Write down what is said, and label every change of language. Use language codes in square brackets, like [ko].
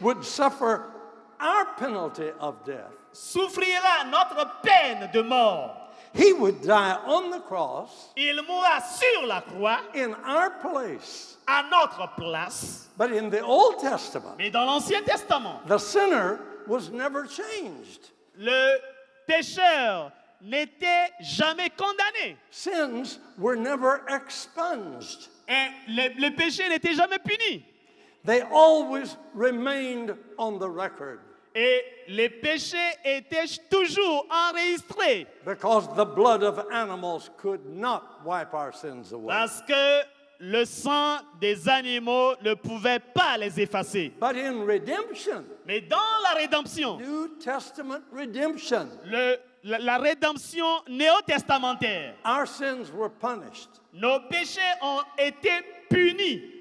[en] would suffer our penalty of death. [fr] souffrira notre peine de mort. [en] He would die on the cross [fr] Il mourra sur la croix [en] in our place. [fr] à notre place. [en] But in the Old Testament, [fr] Mais dans l'Ancien Testament, [en] the sinner was never changed. [fr] le pécheur n'était jamais condamné. [en] Sins were never expunged. [fr] Et le péché n'était jamais puni. [en] They always remained on the record [fr] Et les péchés étaient toujours enregistrés [en] because the blood of animals could not wipe our sins away. [fr] parce que le sang des animaux ne pouvait pas les effacer. [en] But in redemption, [fr] Mais dans la rédemption, [en] New Testament redemption, [fr] la rédemption néo-testamentaire, [en] our sins were punished. [fr] nos péchés ont été punis.